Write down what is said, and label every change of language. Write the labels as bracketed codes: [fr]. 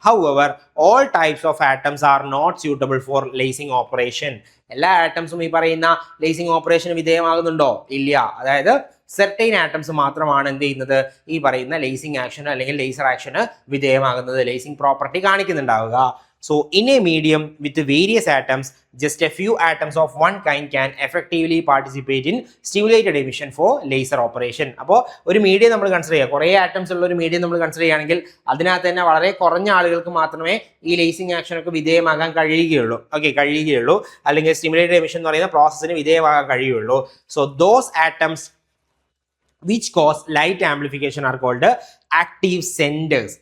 [en] However, all types of atoms are not suitable for lasing operation. [ml] എല്ലാ ആറ്റംസും ഈ പറയുന്ന lacing ഓപ്പറേഷന് വിധേയമാകുന്നുണ്ടോ? ഇല്ല. അതായത് സെർട്ടൈൻ ആറ്റംസ് മാത്രമാണ് എന്ത് ചെയ്യുന്നത്, ഈ പറയുന്ന ലേസിംഗ് ആക്ഷന് അല്ലെങ്കിൽ laser action വിധേയമാകുന്നത്, lacing property കാണിക്കുന്നുണ്ടാവുക. [en] So in a medium with various atoms, just a few atoms of one kind can effectively participate in stimulated emission for laser operation. [ml] അപ്പോൾ ഒരു medium നമ്മൾ consider ചെയ്യുക, കുറേ atoms ഉള്ള ഒരു medium നമ്മൾ consider ചെയ്യുകയാണെങ്കിൽ അതിനകത്ത് തന്നെ വളരെ കുറഞ്ഞ ആളുകൾക്ക് മാത്രമേ ഈ ലേസിംഗ് ആക്ഷനൊക്കെ വിധേയമാകാൻ കഴിയുകയുള്ളൂ. അല്ലെങ്കിൽ സ്റ്റിമുലേറ്റഡ് എമിഷൻ എന്ന് പറയുന്ന പ്രോസസ്സിന് വിധേയമാകാൻ കഴിയുള്ളൂ. [en] So those atoms which cause light amplification are called active centers.